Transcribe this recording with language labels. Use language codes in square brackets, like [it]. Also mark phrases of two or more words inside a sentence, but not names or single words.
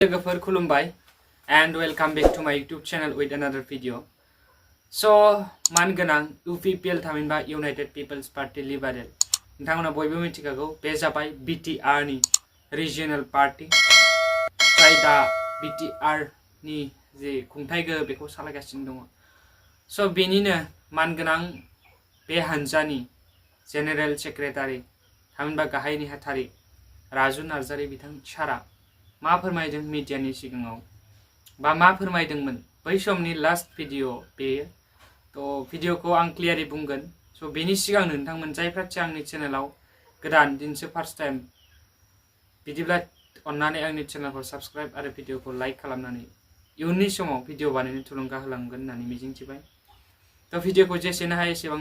[en] Khulumbai and welcome back to my YouTube channel with another video. [brx] So, man ganang UPPL taminba United People's Party Liberal. Ntangna boybo mitikago bejabai BTR ni regional party. Saida BTR ni je khungthaigo beko salagasin dong. So benina man ganang be hanjani [en] General Secretary [brx] taminba gahai ni hathari RAJU NARZARY bitang chara मा फोरमायदों मीडियानि सिगाङाव बा मा फोरमायदोंमोन बै समनि [en] last video [brx] बेयो तो भिडिअखौ आं क्लियारै बुंगोन सो बेनि सिगां नोंथांमोन जायफ्रा आंनि चेनेलाव गोदान दिनसो [en] first time [brx] बिदिब्ला अन्नानै आंनि चेनेलखौ साबस्क्राइब आरो भिडिअखौ लाइक खालामनानै इयुननि समाव भिडिअ बानायनो थुलुंगा होलांगोन होननानै मिजिंथिबाय तो भिडिअखौ जेसेनो हायो एसेबांनो